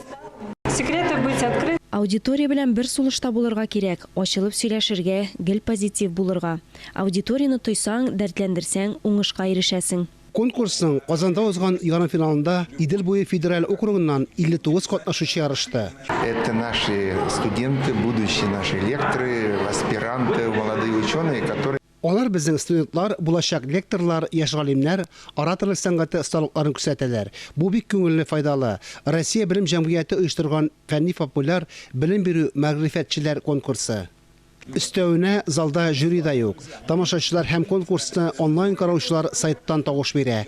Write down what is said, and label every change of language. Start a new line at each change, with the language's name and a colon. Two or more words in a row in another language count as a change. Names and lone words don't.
Tatar: Аудитория белән бер сулышта булырга кирәк, ачылып сөйләшергә, гел позитив булырга. Аудиторияны тойсаң, дәртләндерсәң, уңышка ирешәсең. Конкурсның Казанда узган ярым финалында Идел буе федераль округыннан 59 катнашучы ярышты.
Russian: Это наши студенты, будущие наши лекторы, аспиранты, молодые ученые, которые...
Tatar: Алар безнең студентлар, булачак лекторлар, яшь галимнәр, ораторлык сәнгате осталыкларын күрсәтәләр. Бу бик күңелле, файдалы. Россия белем җәмгыяте оештырган фәнни-популяр белем бирү мәгърифәтчеләр конкурсы. Өстәвенә залда жюри да юк. Тамашачылар һәм конкурсны онлайн караучылар сайттан тавыш бирә.